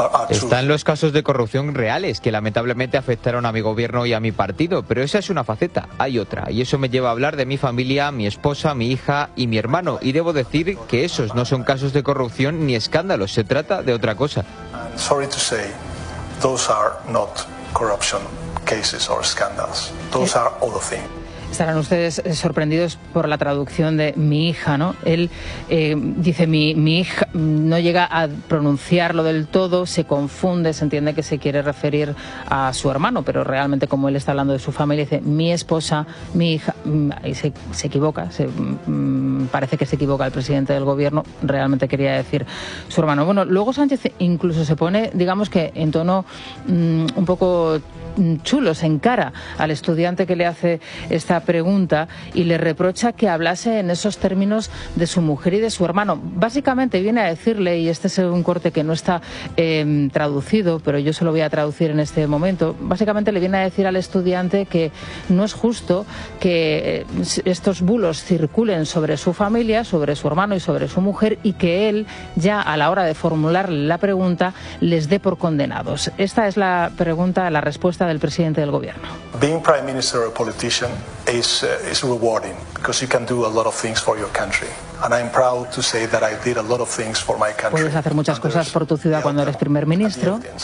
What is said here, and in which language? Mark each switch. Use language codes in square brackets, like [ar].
[es] Están los casos de corrupción reales, que lamentablemente afectaron a mi gobierno y a mi partido, pero esa es una faceta, hay otra, y eso me lleva a hablar de mi familia, mi esposa, mi hija y mi hermano, y debo decir que esos no son casos de corrupción ni escándalos, se trata de otra cosa. [en] Sorry to say, those are not corruption cases or scandals. Those are other things. [es] Estarán ustedes sorprendidos por la traducción de mi hija, ¿no? Él dice mi hija, no llega a pronunciarlo del todo, se confunde, se entiende que se quiere referir a su hermano, pero realmente, como él está hablando de su familia, dice mi esposa, mi hija, y se equivoca, parece que se equivoca el presidente del gobierno, realmente quería decir su hermano. Bueno, luego Sánchez incluso se pone, digamos que en tono un poco chulo, se encara al estudiante que le hace esta pregunta y le reprocha que hablase en esos términos de su mujer y de su hermano. Básicamente viene a decirle, y este es un corte que no está traducido, pero yo se lo voy a traducir en este momento, básicamente le viene a decir al estudiante que no es justo que estos bulos circulen sobre su familia, sobre su hermano y sobre su mujer, y que él, ya a la hora de formularle la pregunta, les dé por condenados. Esta es la pregunta, la respuesta del presidente del gobierno. [en] Being prime minister or a politician is rewarding because you can do a lot of things for your country. And I'm proud to say that I did a lot of things for my country. [es] Puedes hacer muchas cosas por tu ciudad cuando eres primer ministro.